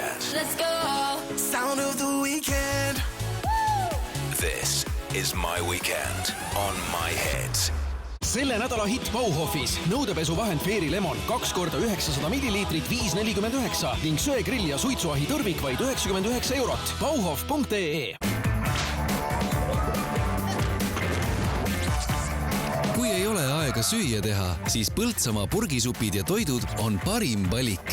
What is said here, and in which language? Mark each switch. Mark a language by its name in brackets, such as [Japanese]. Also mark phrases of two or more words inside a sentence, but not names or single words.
[English] let's go. Sound of the weekend. This is my weekend on my head. [Estonian] Selle nädala hitt Bauhofis. Nõudepesuvahend Fairy Lemon 2 korda 900 milliliitrit 5,49 ning söegrill ja suitsuahi tõrvik vaid 99 eurot. Bauhof.ee. Kui ei ole aega süüa teha, siis Põltsamaa purgisupid ja toidud on parim valik.